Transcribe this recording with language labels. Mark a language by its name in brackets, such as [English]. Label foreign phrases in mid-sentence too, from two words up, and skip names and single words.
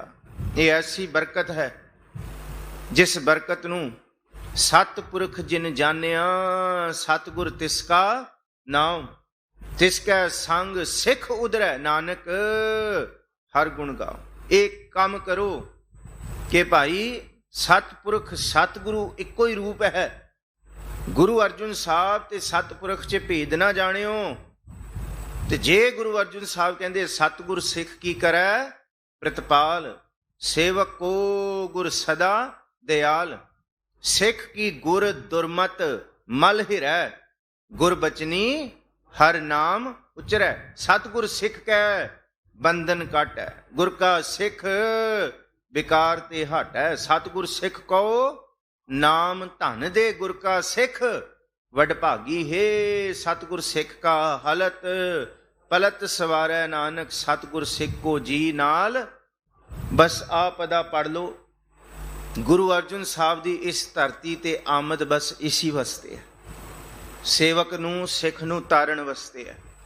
[Punjabi] ਯੇ ਐਸੀ ਬਰਕਤ ਹੈ ਜਿਸ ਬਰਕਤ ਨੂੰ ਸਤਪੁਰਖ ਜਿਨ ਜਾਨਿਆ ਸਤਗੁਰ ਤਿਸਕਾ ਨਾਮ ਤਿਸਕੈ ਸੰਗ ਸਿਖ ਉਧਰੈ ਨਾਨਕ ਹਰ ਗੁਣ ਗਾਓ। ਏਕ ਕਾਮ ਕਰੋ ਕਿ ਭਾਈ ਸਤਪੁਰਖ ਸਤਗੁਰੂ ਇਕੋ ਹੀ ਰੂਪ ਹੈ। ਗੁਰੂ ਅਰਜੁਨ ਸਾਹਬ ਤੇ ਸਤਪੁਰਖ ਚ ਭੇਦ ਨਾ ਜਾਨਿਓ। ਤੇ ਜੇ ਗੁਰੂ ਅਰਜੁਨ ਸਾਹਬ ਕਹਤੇ ਸਤਗੁਰ ਸਿਖ ਕੀ ਕਰੇ ਪ੍ਰਤਿਪਾਲ, ਸੇਵਕ ਕੋ ਗੁਰ ਸਦਾ ਦਯਾਲ। ਸਿਖ ਕੀ ਗੁਰ ਦੁਰਮਤ ਮਲ ਹਿਰੈ, ਗੁਰ ਬਚਨੀ ਹਰ ਨਾਮ ਉਚਰੈ। ਸਤਗੁਰ ਸਿਖ ਕੈ ਬੰਧਨ ਕਾਟ ਹੈ, ਗੁਰ ਕਾ ਸਿਖ ਵਿਕਾਰ ਤੇ ਹਟ ਹੈ। ਸਤਗੁਰ ਸਿਖ ਕੋ ਨਾਮ ਧਨ ਦੇ, ਗੁਰ ਕਾ ਸਿਖ ਵਡਭਾਗੀ ਹੈ। ਸਤਗੁਰ ਸਿਖ ਕਾ ਹਲਤ ਪਲਤ ਸਵਾਰੈ ਨਾਨਕ, ਸਤਗੁਰ ਸਿਖ ਕੋ ਜੀ ਨਾਲ। ਬਸ ਆ ਪਦਾ ਪੜ੍ਹ ਲੋ। ਗੁਰੂ ਅਰਜੁਨ ਸਾਹਬ ਦੀ ਇਸ ਧਰਤੀ ਤੇ ਆਮਦ ਬਸ ਇਸੀ ਵਾਸਤੇ ਹੈ, ਸੇਵਕ ਨੂੰ ਸਿਖ ਨੂੰ ਤਾਰਣ ਵਾਸਤੇ ਹੈ।